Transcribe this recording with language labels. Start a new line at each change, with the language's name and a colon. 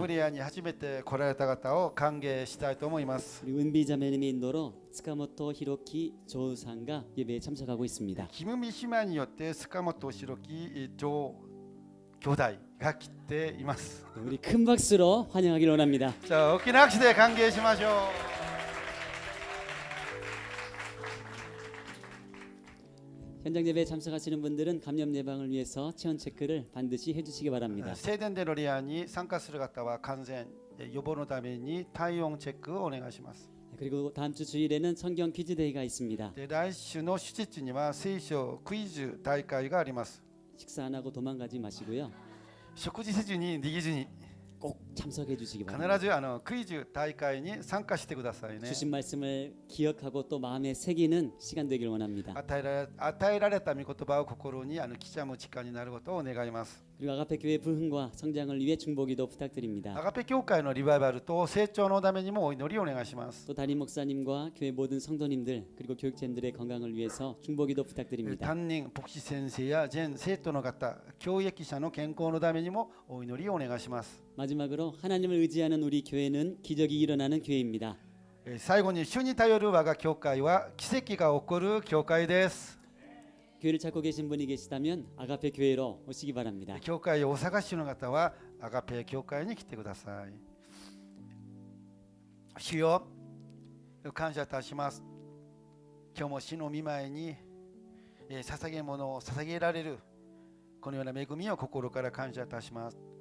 Japanese: ブリアに初めて来られた方を歓迎したいと思います。
Korean: 우리 은비자매님의 인도로 스카모토 히로키 조우상가 예배에 참석하고 있습니다.
Japanese: キムミ姉妹によって塚本白木上兄弟が来ています。
Korean: 우리 큰 박수로 환영하길 원합니다.
Japanese: じゃあ大きな拍手で歓迎しましょう。
Korean: 현장 예배에 참석하시는 분들은 감염 예방을 위해서 체온 체크를 반드시 해주시기 바랍니다.
Japanese: 聖殿での礼拝に参加する方は完全予防のために体温チェックをお願いします。
Korean: 그리고 다음 주 주일에는 성경 퀴즈 데이가 있습니다.
Japanese: で来週の主日には聖書クイズ大会があります。
Korean: 식사 안 하고 도망가지 마시고요.
Japanese: 食事せずに逃げずに
Korean: 꼭 참석해 주시기
Japanese: 必
Korean: 바랍니다.
Japanese: ずクイズ大会に参加してくださいね。
Korean: 주신 말씀을 기억하고 또 마음에 새기는 시간 되길 원합니다.
Japanese: 与えられた御言葉を心に刻む時間になることを願います。
Korean: 그리고 아가페 교회 부흥과 성장을 위해 중보기도
Japanese: ア
Korean: 부탁드립니다.
Japanese: ガペ教会のリバイバルと成長のためにもお祈りをお願いします。
Korean: 또 담임 목사님과 교회 모든 성도님들 그리고 교육자님들의 건강을 위해서 중보기도 부탁드립니다.
Japanese: 担任牧師先生や全生徒の方、教育者の健康のためにもお祈りをお願いします。
Korean: 마지막으로 하나님을 의지하는 우리 교회는 기적이 일어나는 교회입니다.
Japanese: 最後に主に頼る我が教会は奇跡が起こる教会です。
Korean: 교회를 찾고 계신 분이 계시다면 아가페 교회로 오시기 바랍니다.
Japanese: 教会をお探しの方はアガペ教会に来てください。主よ、感謝いたします。今日も主の御前に捧げ物を捧げられるこのような恵みを心から感謝いたします。